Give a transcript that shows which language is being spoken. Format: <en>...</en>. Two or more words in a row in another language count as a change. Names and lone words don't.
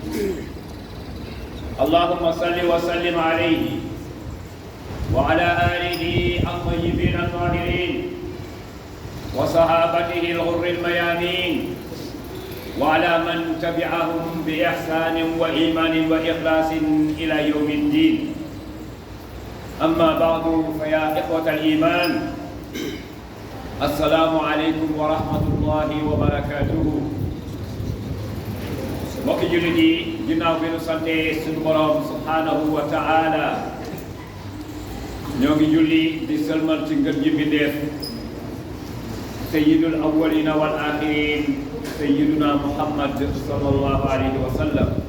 <ar>اللهم صل وسلم عليه وعلى آله الطيبين الطاهرين وصحابته الغر الميامين وعلى من تبعهم بإحسان وإيمان وإخلاص إلى يوم الدين أما بعد فيا إخوة الإيمان السلام عليكم ورحمة الله وبركاته</ar> <wo>mbokki jullit yi ginnaaw bi nu sante suñu borom</wo> <ar>سبحانه وتعالى</ar> <wo>ñoo ngi julli di sëlmal ci ngën ji mbindéef</wo> <ar>سيد الأولين والآخرين سيدنا محمد صلى الله عليه وسلم</ar>